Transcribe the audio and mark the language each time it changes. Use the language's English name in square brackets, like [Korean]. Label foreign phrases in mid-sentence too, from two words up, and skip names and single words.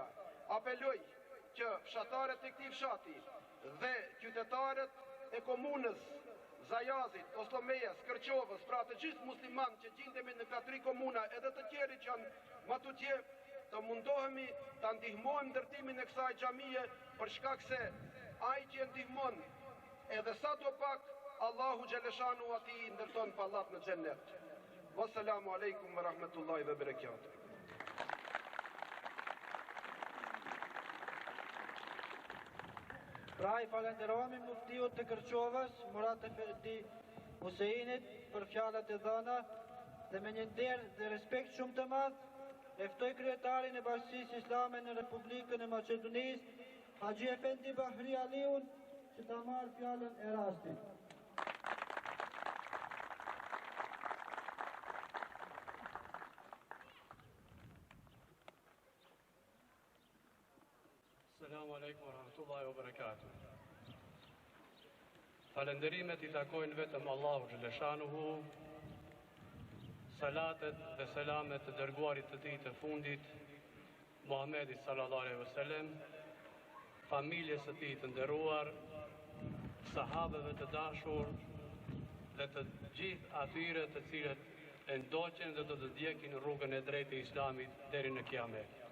[Albanian] Apeloj që fshatarët e këtij fshati dhe qytetarët e komunës Zajazit, Oslomejes, Kërçovës, pra të gjithë muslimanë që gjendemi në këto 3 komuna edhe të tjerë që janë më tutje, të mundohemi ta ndihmojmë ndërtimin e kësaj xhamie për shkak se ai që ndihmon edhe sa do pak Allahu xhaleshanu ati ndërton pallat në xhennet. [Arabic] والسلام عليكم ورحمة الله وبركاته. [Albanian] Pra i falenderojmë muftiut të Kërçovës, Murat Efendi Huseinit, për fjalët e dhëna dhe me një nder dhe respekt shumë të madh, e ftoj kryetarin e Bashkisë Islame në Republikën e Maqedonisë, Haxhi Efendi Bahri Aliun, që ta marrë fjalën e rastit. [Arabic] السلام عليكم ورحمة الله وبركاته. [Albanian] Falenderimet i takojnë vetëm Allahu xhaleshanuhu, salatet dhe selamet të dërguarit të tij të fundit, Muhamedit [Arabic] صلى الله عليه وسلم, [Albanian] familjes së tij të nderuar, sahabeve të dashur dhe të gjithë atyre të cilët e ndoqen dhe do të ndjekin rrugën e drejtë e Islamit deri në Kiamet.